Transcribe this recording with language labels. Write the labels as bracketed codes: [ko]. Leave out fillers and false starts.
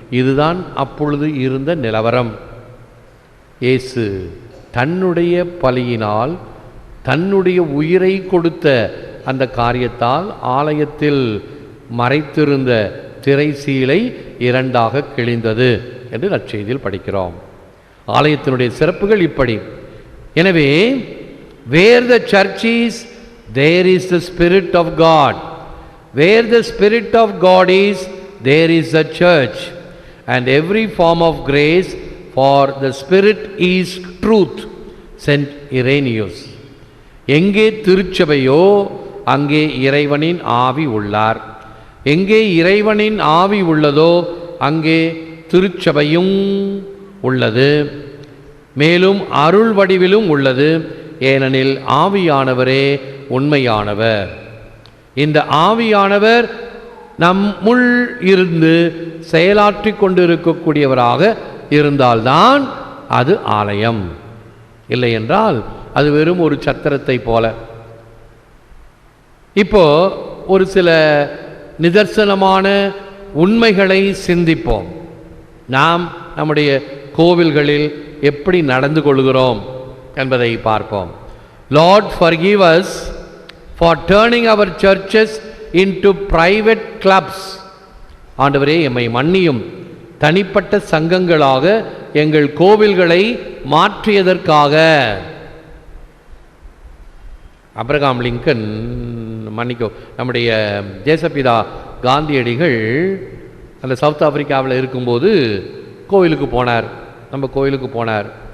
[ta] இதுதான் அப்பொழுது இருந்த நிலவரம். இயேசு தன்னுடைய பலியினால் தன்னுடைய உயிரை கொடுத்த அந்த காரியத்தால் ஆலயத்தில் மறைத்திருந்த திரைசீலை இரண்டாக கிழிந்தது என்று நற்செய்தியில் படிக்கிறோம். ஆலயத்தினுடைய சிறப்புகள் இப்படி. [en] எனவே where the church is, there is the Spirit of God. Where the Spirit of God is, there is the church. And every form of grace, for the Spirit is truth. Saint Irenaeus. [ta] எங்கே திருச்சபையோ அங்கே இறைவனின் ஆவி உள்ளார். எங்கே இறைவனின் ஆவி உள்ளதோ அங்கே திருச்சபையும் உள்ளது, மேலும் அருள் வடிவிலும் உள்ளது. ஏனெனில் ஆவியானவரே உண்மையானவர். இந்த ஆவியானவர் நம்முள் இருந்து செயலாற்றி கொண்டிருக்கக்கூடியவராக இருந்தால்தான் அது ஆலயம். இல்லை என்றால் அது வெறும் ஒரு சத்திரத்தை போல. இப்போ ஒரு சில நிதர்சனமான உண்மைகளை சிந்திப்போம். நாம் நம்முடைய கோவில்களில் எப்படி நடந்து கொள்கிறோம் என்பதை பார்ப்போம். [en] Lord, forgive us for turning our churches into private clubs. [ta] ஆண்டவரே, எம்மை மன்னியும், தனிப்பட்ட சங்கங்களாக எங்கள் கோவில்களை மாற்றியதற்காக. அப்ரஹாம் லிங்கன், மன்னிக்கோ, நம்முடைய தேசப்பிதா காந்தியடிகள் அந்த சவுத் ஆப்பிரிக்காவில் இருக்கும்போது கோவிலுக்கு போனார். நம்ம கோவிலுக்கு போனார்.